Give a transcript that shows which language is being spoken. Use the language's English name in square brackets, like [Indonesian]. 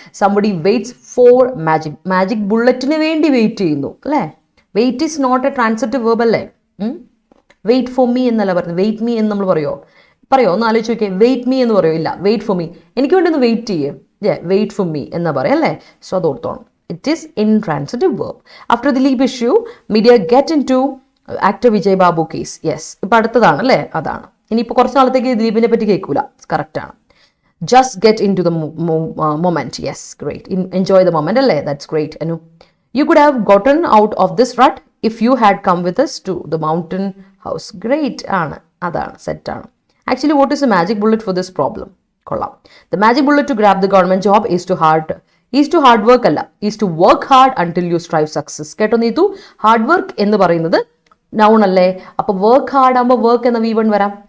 [English] Somebody waits for magic bulletന് [Malayalam] വേണ്ടി wait ചെയ്യുന്നു അല്ലേ? [English] Wait is not a transitive verb അല്ലേ? [Malayalam] വെയിറ്റ് ഫോർ മീ എന്നല്ല പറയുന്നത്. വെയിറ്റ് മീ എന്ന് നമ്മൾ പറയോ? ഒന്ന് ആലോചിച്ച് നോക്കിയേ. വെയിറ്റ് മീ എന്ന് പറയോ? ഇല്ല. Wait for me. എനിക്ക് വേണ്ടി ഒന്ന് വെയിറ്റ് ചെയ്യേ. വെയിറ്റ് ഫോർ മീ എന്നാ പറയാം അല്ലേ? സോ അത് ഓർത്തോണം. [English] It is intransitive verb. After Dileep issue media get in to actor Vijay Babu case. [Malayalam] Yes, ഇപ്പം അടുത്തതാണ് അല്ലേ? അതാണ്. ഇനിയിപ്പോൾ കുറച്ച് നാളത്തേക്ക് ദിലീപിനെ പറ്റി കേൾക്കൂല. [English] കറക്റ്റാണ്. Just get in to the moment. Yes, great. Enjoy the moment അല്ലേ? That's great. Anu, you could have gotten out of this rut if you had come with us to the mountain house. Great ആണ്. [Malayalam] അതാണ്, സെറ്റാണ്. [English] Actually, what is the magic bullet for this problem? കൊള്ളാം. The magic bullet to grab the government job is to hard work അല്ല, is to work hard until you strive success. [Malayalam] കേട്ടോ Neethu? Hard work എന്ന് പറയുന്നത് noun അല്ലേ? അപ്പോൾ work hard ആകുമ്പോൾ work എന്ന V1 വരാം.